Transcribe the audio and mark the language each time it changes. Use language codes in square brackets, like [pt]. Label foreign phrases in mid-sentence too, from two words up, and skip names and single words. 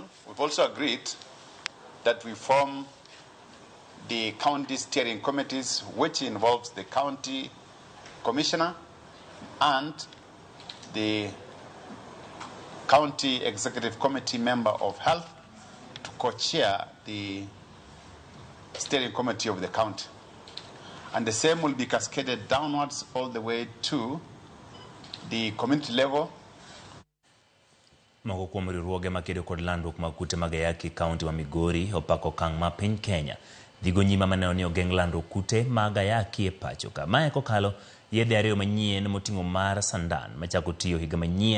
[en] We've also agreed that we form the county steering committees, which involves the county commissioner and the county executive committee member of health to co-chair the steering committee of the county. And the same will be cascaded downwards all the way to the community level. [luo] Moko kuom riwruoge makedo kod landruok mag kute mag ayaki kaunti wa Migori opako okang' ma piny Kenya dhigo nyima maneno ni ogeng' landruok kute mag ayaki e pacho ka. Mae kokalo yedhe ariyo manyien moting'o mar sandan machako tiyo higa manyien.